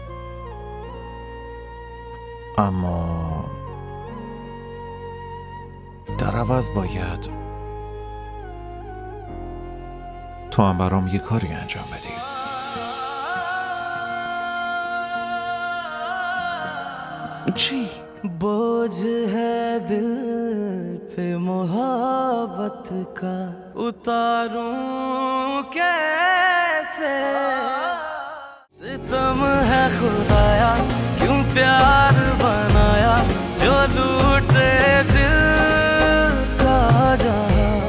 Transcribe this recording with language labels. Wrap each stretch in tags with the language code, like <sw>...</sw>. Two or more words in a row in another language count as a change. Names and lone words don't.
<fa>اما در عوض باید تو هم برام یه کاری انجام بدی. چی؟</fa> <hi>बोझ है दिल पे मोहब्बत का उतारूं कैसे सितम है खुदाया क्यों प्यार बनाया जो लूटे दिल का जहां</hi>